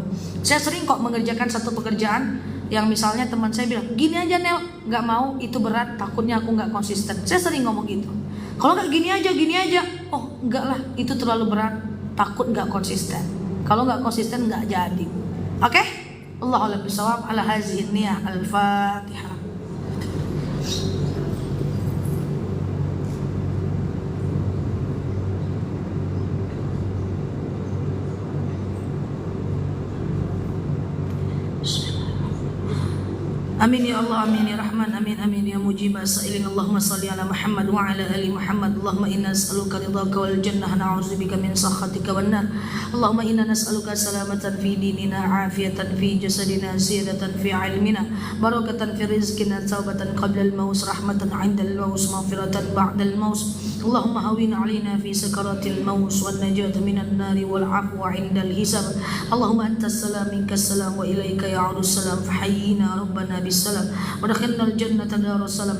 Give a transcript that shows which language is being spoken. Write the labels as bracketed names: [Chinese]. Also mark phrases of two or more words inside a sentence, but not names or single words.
[Indonesian] Saya sering kok mengerjakan satu pekerjaan yang misalnya teman saya bilang, gini aja Nel, nggak mau, itu berat, takutnya aku nggak konsisten. Saya sering ngomong gitu. Kalau nggak gini aja, oh enggak lah, itu terlalu berat, takut nggak konsisten. Kalau nggak konsisten nggak jadi. Oke? [Arabic] الله أعلم بالصواب. على هذه النية. Al-Fatihah. آمين يا الله، آمين يا رحمن، آمين يا مجيب السائلين. اللهم صل على محمد وعلى آل محمد. اللهم إنا نسألك رضاك والجنة، نعوذ بك من سخطك والنار. اللهم إنا نسألك سلامة في ديننا، عافية في جسدنا، زيادة في علمنا، بركة في رزقنا، توبة قبل الموت، رحمة عند الموت، مغفرة بعد الموت. اللهم هون علينا في سكرات الموت والنجاة من النار والعفو عند الحساب. اللهم أنت السلام ومنك السلام وإليك يعود السلام فحينا ربنا بالسلام ودخلنا الجنة دار السلام.